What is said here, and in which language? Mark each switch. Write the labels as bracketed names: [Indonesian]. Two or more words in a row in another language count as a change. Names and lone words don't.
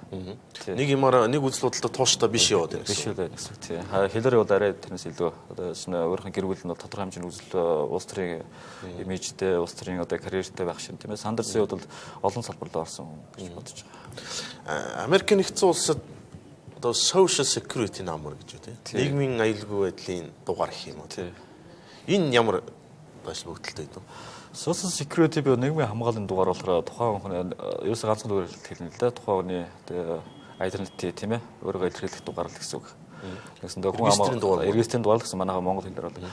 [Mongolian] Нэг юмараа нэг үзэл бодолтой тууштай биш яваад байна. Биш үү гэсэн үг тий. Хиллари бол арай тэрнээс илүү одоо өөрийнх нь гэр бүл нь тодорхой хэмжээний үзэл улс төрийн имижтэй, улс төрийн одоо карьертэй байх шин тийм ээ. Сандерсын хувьд бол олон салбарт орсон гэж бодож байгаа. Америк нэгдсэн улсад одоо [English] social security number [Mongolian] гэж үү тий. Нийгмийн аюулгүй байдлын дугаар гэх юм уу тий. Энэ ямар башлбогдолтой юм. [English] Social security [Mongolian] би нийгмийн хамгааллын дугаар болохоор тухайн хүн ерөөсөө ганцхан дугаар хэлнэ л да. Тухайн хүний identity тийм ээ. Өөрийгөө илэрхийлэх дугаар л гэсэн үг. Нэгсэндээ хүн регистрийн дугаар л гэсэн манайха монгол хэлээр бол.